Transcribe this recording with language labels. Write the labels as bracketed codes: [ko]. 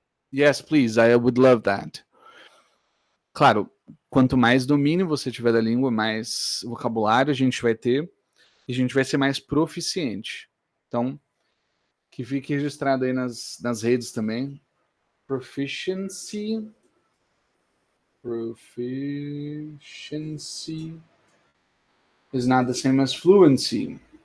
[en] Yes, please, I would love that. [pt] Claro, quanto mais domínio você tiver da língua, mais vocabulário a gente vai ter e a gente vai ser mais proficiente. Então, que fique registrado aí nas redes também. [en] Proficiency is not the same as fluency.